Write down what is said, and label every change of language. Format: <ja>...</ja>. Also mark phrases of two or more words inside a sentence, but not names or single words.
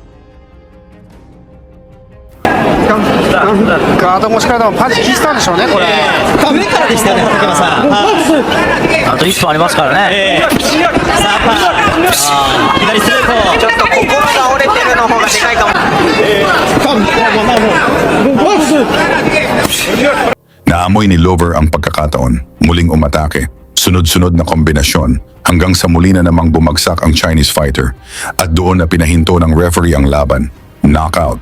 <ja>ガード越しからでもパンチ効いてたんでしょうね、これ。上からでしたよね、竹山さん。あと1分ありますからね。さあ、パー。左ストレート。ちょっと心が折れてるの方がでかいかも。</ja> <tl>Naamoy ni Lover ang pagkakataon, muling umatake. Sunod-sunod na kombinasyon hanggang sa muli na namang bumagsak ang</tl> <en>Chinese fighter</en> <tl>at doon na pinahinto ng referee ang laban. Knockout.</tl>